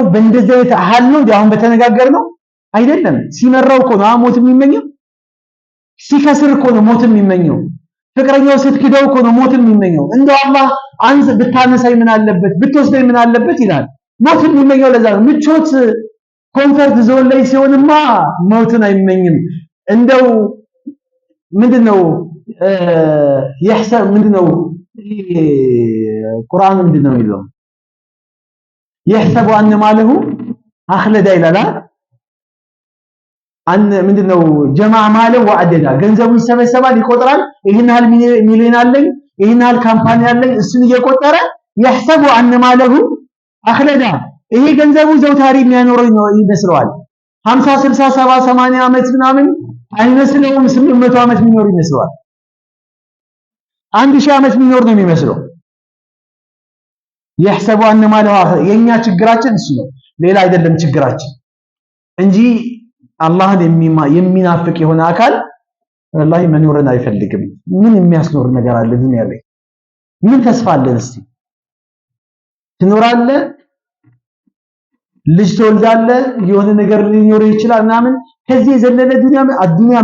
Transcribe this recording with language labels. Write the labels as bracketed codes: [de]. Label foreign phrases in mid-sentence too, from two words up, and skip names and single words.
[am] በእንደዚህ አይነት ሐል ነው አሁን በተነጋገር ነው አይደለም። ሲመራው እኮ ነው ሞት የሚመኘው። ሲከስር እኮ ነው ሞት የሚመኘው። ፍቅረኛው ስትክደው እኮ ነው ሞት የሚመኘው። እንደው አላህ አንተ ብታነሳይ ምን አለበት ብትወስደኝ ምን አለበት ይላል። ሞት የሚመኘው ለዛ ነው። ምቾት [en] comfort zone [am] ላይ ሲሆንማ ሞትን አይመኝም። እንደው ምንድነው ምንድነው ቁርአን ምንድነው የሚለው? [ar] يحسب أن ماله أخلد إلى لا أن [am] ምንድነው [ar] جمع ماله وعدده [am] ገንዘቡ ይሰበሰባል፣ ይቆጥራል። ይሄን ያህል ሚሊዮን አለኝ፣ ይሄን ያህል ካምፓኒ አለኝ፣ እሱን እየቆጠረ [ar] يحسب أن ماله أخلد። [am] ይሄ ገንዘቡ ዘውታሪ የሚያኖረው ነው ይመስለዋል። 50 60 70 80 ዓመት ምናምን አይመስለውም። 800 ዓመት የሚኖር ይመስለዋል። 1000 ዓመት የሚኖር ነው የሚመስለው። [ar] يحسب أن ماله أخلد። [am] የኛ ችግራችን እሱ ነው፣ ሌላ አይደለም ችግራችን እንጂ አላህን የሚናፍቅ የሆነ አካል ወላሂ መኖርን አይፈልግም። ምን የሚያስኖር ነገር አለ ዱንያ ላይ? ምን ተስፋ አለን? እስቲ ትኖራለህ፣ ልጅ ትወልዳለህ፣ የሆነ ነገር ሊኖር ይችላል ምናምን። ከዚህ የዘለለ ዱንያ